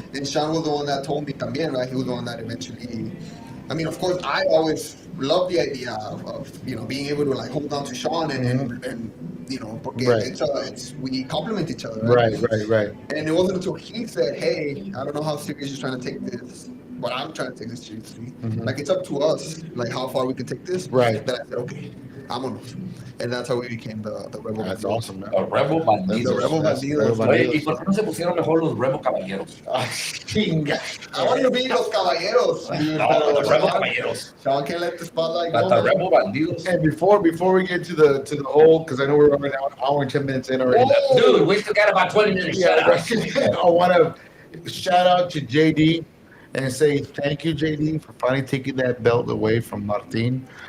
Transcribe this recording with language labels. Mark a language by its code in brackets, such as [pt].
[en] And Sean was the one that told me también, right? He was the one that eventually. I mean, of course, I always loved the idea of being able to hold on to Sean and porque we complement each other. Right. And it wasn't until he said, hey, I don't know how serious you're trying to take this. But I'm trying to take this seriously. It's up to us, how far we can take this. Right. Then I said, okay, vámonos. And that's how we became the Rebel. That's awesome, man. The Rebel Bandidos. The Rebel Bandidos. [es] Oye, ¿y por qué no se pusieron mejor los Rebel Caballeros? Chinga. [en] I wanted to be [es] los caballeros. [en] No, the Rebel Caballeros. Sean can't let the spotlight But go. the Rebel Bandidos. And before we get to the whole, because I know we're running out an hour and 10 minutes in already. Dude, we still got about 20 minutes. Yeah, right. I want to shout out to JD and say thank you, JD, for finally taking that belt away from Martin.